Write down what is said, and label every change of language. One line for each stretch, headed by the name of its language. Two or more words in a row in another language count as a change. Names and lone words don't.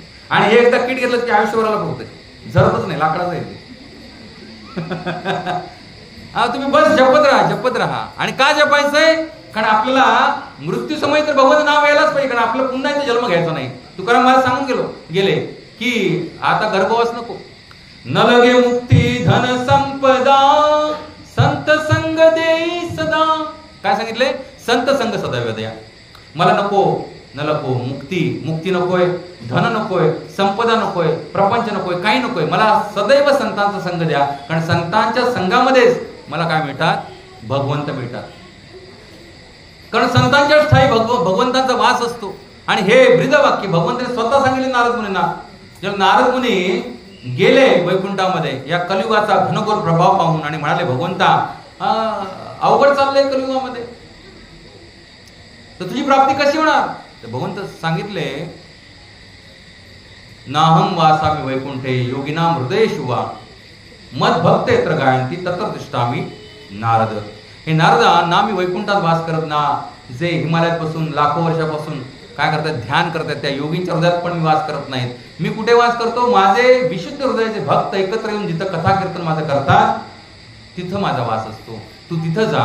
Marathi: आणि हे एकदा किट घेतलं की आयुष्यभराला पुरतंय, झरतच नाही, लाकडाचं आहे ते. तुम्ही बस जपत राहा. आणि का जपायचंय? कारण आपल्याला मृत्यू समय तर भगवान नाव यायलाच पाहिजे, कारण आपल्याला पुन्हा इथे जन्म घ्यायचा नाही. तुकाराम मला सांगून गेले की आता गर्भवास नको. न लगे मुक्ती धन संपदा, संत संग देई सदा. काय सांगितले? संत संग सदैव द्या. मला नको मुक्ती नकोय, धन नकोय, संपदा नकोय, प्रपंच नकोय, काही नकोय. मला सदैव संतांचा संग द्या, कारण संतांच्या संघामध्येच मला काय मिळतात? भगवंत मिळतात. कारण संतांच्या ठाई भगवंतांचा वास असतो. आणि हे ब्रीदवाक्य भगवंताने स्वतः सांगितले नारद मुनींना. जेव्हा नारद मुनी गेले वैकुंठामध्ये या कलियुगाचा घनघोर प्रभाव पाहून आणि म्हणाले, भगवंता अवघड चाललंय कलियुगामध्ये, तर तुझी प्राप्ती कशी होणार? तर भगवंत सांगितले,
Sanskrit: नाहम वासामी वैकुंठे योगिनाम हृदयेषु वा मद भक्त यत्र गायन्ति तत्र तिष्ठामि नारद.
Marathi: हे नारदा, ना मी वैकुंठात वास करत, ना जे हिमालयापासून लाखो वर्षापासून काय करतात, ध्यान करतात. त्या योगींच्या हृदयात पण मी वास करत नाहीत. मी कुठे वास करतो, माझे विशुद्ध हृदयाचे भक्त एकत्र येऊन जिथं कथा कीर्तन माझं करतात तिथं माझा वास असतो. तू तिथं जा.